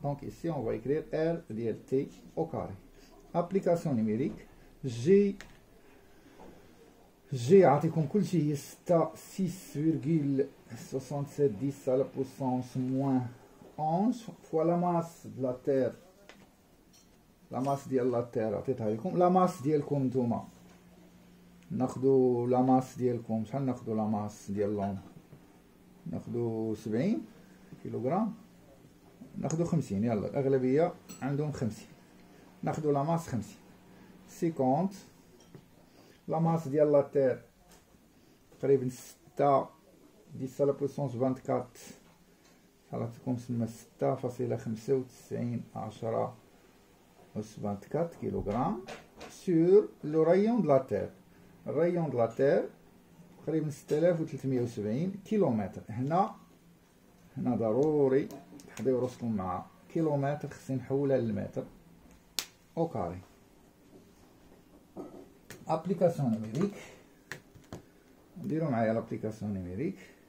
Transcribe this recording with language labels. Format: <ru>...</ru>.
<fr>Donc ici on va écrire R dLT au carré. Application numérique, G comme</fr> <ar>كل شيء</ar> <fr>6,67 10 à la puissance moins 11 fois la masse de la Terre. La masse de la Terre</fr> <ar>عطيتها لكم.</ar> <fr>La masse</fr> <ar>ديالكم نتوما ناخذوا</ar> <fr>la masse ديالكم.</fr> <ar>شحال ناخذوا</ar> <fr>la masse</fr> <ar>ديال اللون؟ ناخذوا 70 كيلوغرام، ناخذوا 50. يلا الأغلبية عندهم 50.</ar> <fr>ناخذوا la masse 50. 50. La masse de la Terre</fr> <ar>تقريبا 6 10 على</ar> <fr>puissance 24</fr> <ar>حالتكم تسمى</ar> <fr>6,95 10 أس 24 كيلوغرام sur le rayon de la Terre.</fr> <ar>الريون</ar> <fr>de la Terre</fr> <ar>تقريبا 6370 كيلومتر. هنا ضروري تحضيو راسكم مع كيلومتر، خصني نحولها للمتر</ar> <fr>au carré. Application numérique.</fr> <ar>نديرو معايا</ar> <fr>l'application numérique.</fr>